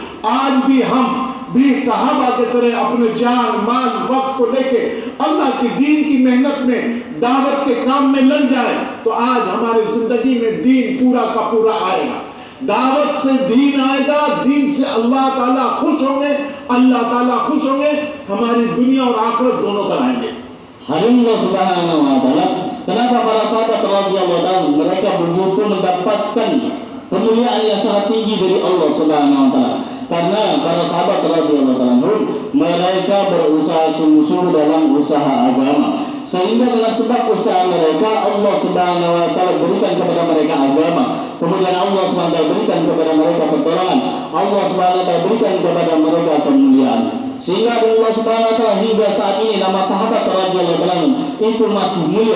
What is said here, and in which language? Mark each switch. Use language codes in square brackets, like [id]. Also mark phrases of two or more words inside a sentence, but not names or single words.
[hi] आज भी हम भी सहाबा के तरह अपने जान माल वक्त को लेके अल्लाह के दीन की मेहनत में दावत के काम में लग जाए तो आज हमारी जिंदगी में दीन पूरा का पूरा आएगा। दावत से दीन आएगा, दीन से अल्लाह ताला खुश होंगे, अल्लाह ताला खुश होंगे, हमारी दुनिया और आखिरत दोनों बनाएंगे। [id] Allah [ar] سبحانه وتعالى, [id] kenapa para sahabat [ar] رضي الله عنهم [id] mereka begitu mendapatkan kemuliaan yang sangat tinggi dari Allah [ar] سبحانه وتعالى? [id] Karena para sahabat [ar] رضي الله عنهم [id] mereka berusaha sungguh-sungguh dalam usaha agama, sehingga dengan sebab usaha mereka Allah [ar] سبحانه وتعالى [id] berikan kepada mereka agama, kemudian Allah [ar] سبحانه وتعالى [id] berikan kepada mereka pertolongan, Allah [ar] سبحانه وتعالى [id] berikan kepada mereka kemuliaan, sehingga Allah [ar] سبحانه وتعالى [id] hingga saat ini nama sahabat [ar] رضي الله عنهم [id] itu masih mulia.